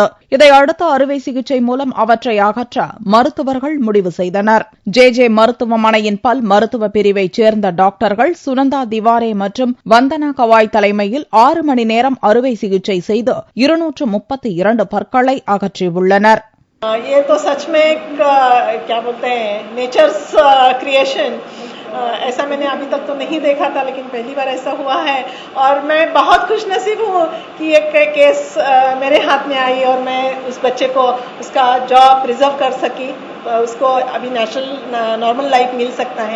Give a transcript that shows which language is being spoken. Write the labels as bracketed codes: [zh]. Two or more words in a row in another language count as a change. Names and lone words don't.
[ta] இதையடுத்து அறுவை சிகிச்சை மூலம் அவற்றை அகற்ற மருத்துவர்கள் முடிவு செய்தனர். ஜே மருத்துவமனையின் பல் மருத்துவ பிரிவைச் சேர்ந்த டாக்டர்கள் சுனந்தா திவாரே மற்றும் வந்தனா கவாய் தலைமையில் 6 மணி நேரம் அறுவை சிகிச்சை செய்து 232 பற்களை அகற்றியுள்ளனர். [hi] ये तो सच में क्या बोलते हैं [en] nature's creation, [hi] ऐसा मैंने अभी तक तो नहीं देखा था, लेकिन पहली बार ऐसा हुआ है और मैं बहुत खुशनसीब हूँ कि एक केस मेरे हाथ में आई और मैं उस बच्चे को उसका [en] job preserve [hi] कर सकी, उसको अभी [en] normal life [hi] मिल सकता है.